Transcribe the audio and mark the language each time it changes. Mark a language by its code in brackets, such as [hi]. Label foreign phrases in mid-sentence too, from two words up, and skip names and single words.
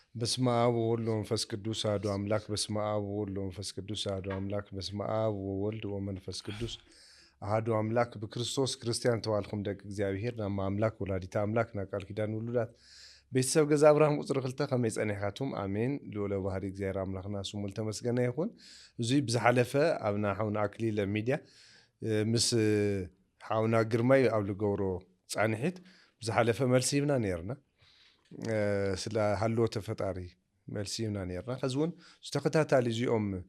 [gez] በስመ አብ ወወልድ ወመንፈስ ቅዱስ አሐዱ አምላክ። በስመ አብ ወወልድ ወመንፈስ ቅዱስ አሐዱ አምላክ። በስመ አብ ወወልድ ወመንፈስ ቅዱስ አሐዱ አምላክ። [ti] በክርስቶስ ክርስቲያን ተባልኩም ደቂ እግዚአብሔር ናማ አምላክ [gez] ወላዲተ አምላክ [ti] ና ቃል ኪዳን ውሉዳት ቤተሰብ ገዛ አብርሃም ቁፅሪ 2 ከመይ ጸኒሕካቱም ኣሜን። ልኡለ ባህሪ እግዚአብሔር አምላክና ስሙ ተመስገነ ይኹን። እዙይ ብዝሓለፈ ኣብና ሓውና ኣክሊለ ሚድያ ምስ ሓውና ግርማይ ኣብ ልገብሮ ጻንሒት ብዝሓለፈ መልሲ ይብና ነርና ስለ ሃልዎተ ፈጣሪ መልሲ ይብና ነርና። ከዚ እውን ዝተኸታታሊ እዚኦም